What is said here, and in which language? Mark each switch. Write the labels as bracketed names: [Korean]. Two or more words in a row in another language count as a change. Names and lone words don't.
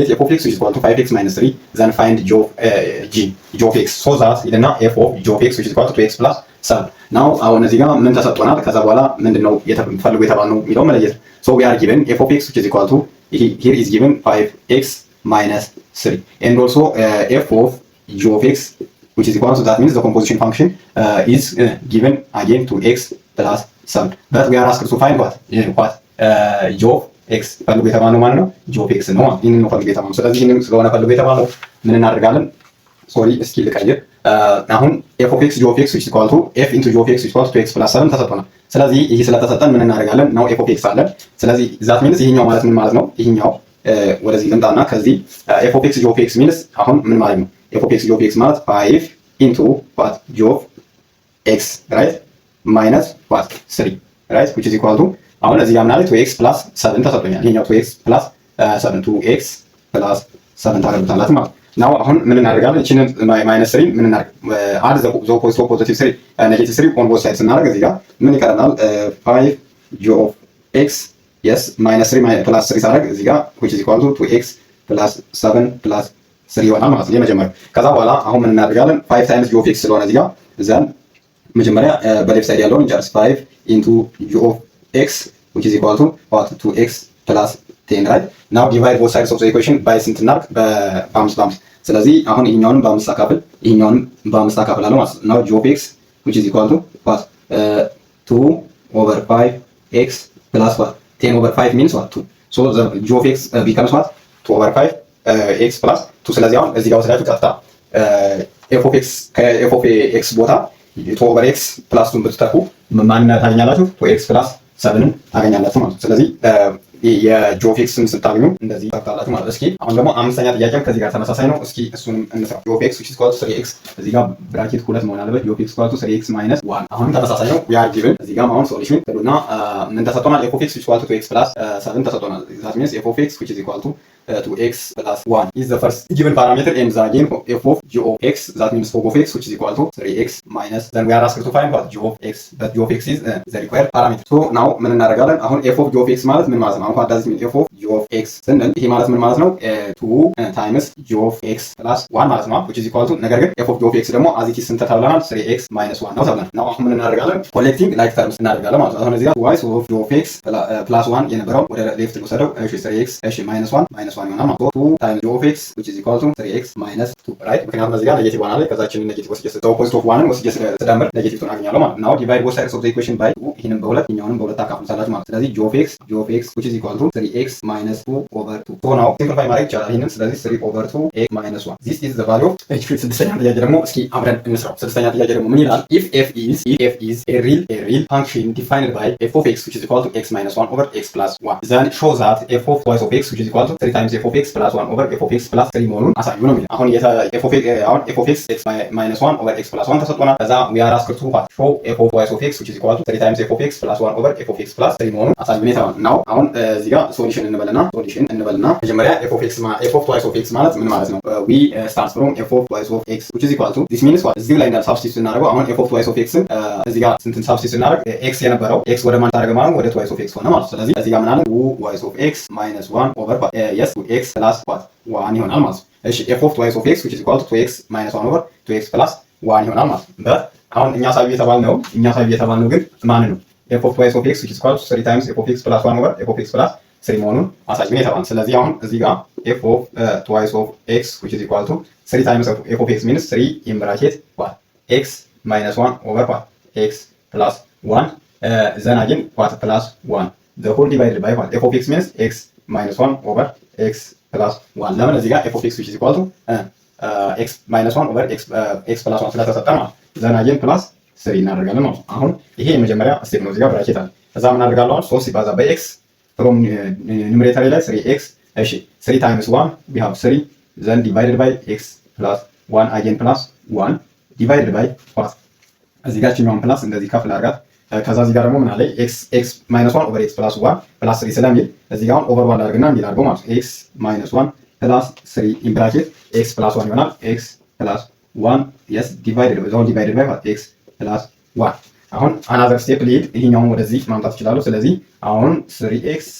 [English] let f of x is equal to 5x - 3 then find g of x so that ይልና f of g of x is equal to 2x + 7 now። [Amharic] አሁን እዚህ ጋር ምን ተሰጥቶናል? ከዛ በኋላ ምንድነው ፈልጉ የተባልነው የሚለው መለየት። [English] so we are given f of x is equal to here is given 5x - 3 and also f of g of x which is equal to that means the composition function is given again to x plus 7 but we are asked to find what g of x [Amharic] ፈልጉ የተባለው ማለት ነው [English] g of x [Amharic] ነው። ይሄንን ነው ፈልጉ የተባለው። ስለዚህ ይሄንን ስለሆነ ፈልጉ የተባለው ምን እናደርጋለን? ሶሪ እስኪ ልቀይር። [English] አሁን f of x g of x which is equal to f into g of x which is equal to 2x plus 7 [Amharic] ተሰጥቶናል። ስለዚህ ይሄ ስለተሰጠን ምን እናደርጋለን? ነው [English] f of x [Amharic] አለን። ስለዚህ [English] that means [Amharic] ይሄኛው ማለት ምን ማለት ነው? ይሄኛው ወደዚህ ልምጣና ከዚህ [English] f of x g of x means [Amharic] አሁን ምን ማለት ነው? [English] f of x g of x ማለት 5 into what g of x right minus what 3 right which is equal to [Amharic] አሁን እዚህ ጋር ምናለ [English] 2x plus 7 [Amharic] ተሰጥቶኛል። ይሄኛው [English] 2x plus 7 2x plus 7 [Amharic] ታደርጉታላችሁ ማለት ነው። አሁን ምን እናደርጋለን? እቺን ማይነስ 3 ምን እናደርግ [English] add the positive 3 negative 3 on both sides [Amharic] እናደርግ። እዚህ ጋር ምን ይቀረናል? [English] 5 g of x yes minus 3 plus 3 [Amharic] ሳደርግ እዚህ ጋር [English] which is equal to 2x plus 7 plus 3 [Amharic] ይሆናል ማለት ነው የመጀመሪያው። ከዛ በኋላ አሁን ምን እናደርጋለን? [English] 5 times g of x [Amharic] ስለሆነ እዚህ ጋር ዘን መጀመሪያ በሌፍት ሳይድ ያለውን ጀስት [English] 5 into g of x which is equal to what 2x plus 10 right now divide both sides of the equation by [Amharic] ስንት እናድርግ? በ5 ስለዚህ አሁን ይሄኛውንም በ5 አካፍል ይሄኛውንም በ5 አካፍላለሁ ማለት ነው። [English] now g of x which is equal to what 2 over 5x plus what 10 over 5 means what 2 so the g of x becomes what 2 over 5 x plus 2 [Amharic] ስለዚህ አሁን እዚህ ጋር ወስዳችሁ ቀጥታ f of x ከf of x ቦታ 2 over x plus 2 ብትተኩ ማን ታገኛላችሁ? 2x plus 7 ታገኛላችሁ ማለት ነው። ስለዚህ የጂ ኦፍ ኤክስን ስታገኙ እንደዚህ ታውቃላችሁ ማለት ነው። እስኪ አሁን ደግሞ አምስተኛ ጥያቄም ከዚህ ጋር ተመሳሳይ ነው። እስኪ እሱንም እንስራ። [English] g of x which is equal to 3x [Amharic] እዚህ ጋር ብራኬት 2 መሆን አለበት። [English] g of x equal to 3x minus 1 [Amharic] አሁን ተመሳሳይ ነው። [English] we are given [Amharic] እዚህ ጋር አሁን ሶሉሽን ትሉና ምን ተሰጥቶናል? [English] f of x which is equal to 2x plus 7 [Amharic] ተሰጥቶናል። [English] that means f of x which is equal to 2x plus 1 is the first given parameter and the again f of g of x that means f of x which is equal to 3x minus then we are asked to find what g of x but g of x is the required parameter. so now [Amharic] ምን እናደርጋለን? አሁን f of g of x ማለት ምን ማለት ነው? አሁን [English] what does it mean f of g of x [Amharic] ስንል ይሄ ማለት ምን ማለት ነው? [English] 2 times g of x plus 1 [Amharic] ማለት ነው [English] which is equal to [Amharic] ነገር ግን [English] f of g of x ደግሞ as it is [Amharic] ስንት ተብለናል? [English] 3x minus 1 [Amharic] ነው ተብለናል። now አሁን ምን እናደርጋለን? [English] collecting like terms [Amharic] እናደርጋለን ማለት ነው። አሁን እዚህ ጋር [English] y so of g of x [Amharic] plus 1 የነበረው ወደ ሌፍት ልወሰደው። እሺ 3x እሺ minus 1 ይሆናል ማለት ነው። [English] 2 times g of x which is equal to 3x minus 2 right [Amharic] ምክንያቱም እዚህ ጋር [English] negative one [Amharic] አለ። ከዛችን ኔጌቲቭ ወስጄ [English] opposite of one [Amharic] ወስጄ ስደምር [English] negative two [Amharic] አገኛለሁ ማለት ነው። [English] now divide both sides of the equation by 2 [Amharic] ይሄንን በሁለት ይሄኛውንም በሁለት አካፍሉታላችሁ ማለት ነው። ስለዚህ [English] g of x which is equal to 3x minus 2 over 2 so now [Amharic] simplify ማድረግ ይቻላል ይሄንን። ስለዚህ [English] 3 over 2 x minus 1 this is the value of h field። [Amharic] ስድስተኛ ጥያቄ ደግሞ እስኪ አብረን እንስራው። ስድስተኛ ጥያቄ ደግሞ ምን ይላል? [English] if f is a real function defined by f of x which is equal to x minus 1 over x plus 1 then show that f of twice of x which is equal to 3 times f of x plus 1 over f of x plus 3 [Amharic] መሆኑን አሳዩ ነው የሚለው። አሁን [English] f of x x minus 1 over x plus 1 [Amharic] ተሰጥቶናል። ከዛ [English] we are asked to show f of twice of x which is equal to 3 times f of x plus 1 over f of x plus 3 [Amharic] መሆኑን አሳዩ ነው። አሁን እዚህ ጋር ሶሉሽን እንበልና መጀመሪያ f of twice of x ማለት ምን ማለት ነው? [English] we start from f of twice of x which is equal to this means what [Amharic] እዚህ ላይ እንዳል ሳብስቲቱት እናደርገው። አሁን [English] f of twice of x [Amharic] እዚህ ጋር ስንትን ሳብስቲቱት እናደርግ x የነበረው x ወደ ማን ታደርገ ማለት ወደ [English] twice of x [Amharic] ሆነ ማለት ነው። ስለዚህ እዚህ ጋር ምን አለ [English] 2 twice of x minus 1 over yes 2x plus what 1 [Amharic] ይሆናል ማለት ነው። እሺ [English] f of twice of x which is equal to 2x minus 1 over 2x plus 1 [Amharic] ይሆናል ማለት ነው። አሁን እኛ ሳቢ የተባልነው ግን ማን ነው? [English] f of twice of x which is equal to 3 times f of x plus 1 over f of x plus 3 [Amharic] መሆኑን አሳይን የተባልን። ስለዚህ አሁን እዚህ [English] ጋር f of twice of x which is equal to 3 times f of x means 3 in bracket what x minus 1 over what x plus 1 then again what plus 1 the whole divided by what f of x means x minus 1 over x plus 1 [Amharic] ለምን እዚህ ጋር [English] f of x which is equal to x minus 1 over x plus 1 [Amharic] ስለተሰጠ ማለት [English] then again plus 3 [Amharic] እናደርጋለን ማለት ነው። አሁን ይሄ የመጀመሪያ ስቴፕ ነው። እዚህ ጋር ብራኬት አለ። ከዛ ምን አደርጋለሁ? [English] 3 [Amharic] ሲባዛ በx [English] from numerator ላይ 3x እሺ 3 times 1 we have 3 then divided by x plus 1 again plus 1 divided by ኳት [Amharic] እዚህ ጋር ችኛዋን ፕላስ እንደዚህ ከፍ ላድርጋት። ከዛ እዚህ ጋር ደግሞ ምን አለ [English] x minus 1 over x plus 1 plus 3 [Amharic] ስለሚል እዚህ ጋር [English] over 1 [Amharic] ላድርግና እንዲህ ላድርገው ማለት ነው። [English] x minus 1 plus 3 in bracket x plus 1 ይሆናል። x plus 1 yes divided by x plus 1። አሁን another step [Amharic] ሊድ ይሄኛውን ወደዚህ ማምጣት ይችላሉ። ስለዚህ አሁን [English] 3x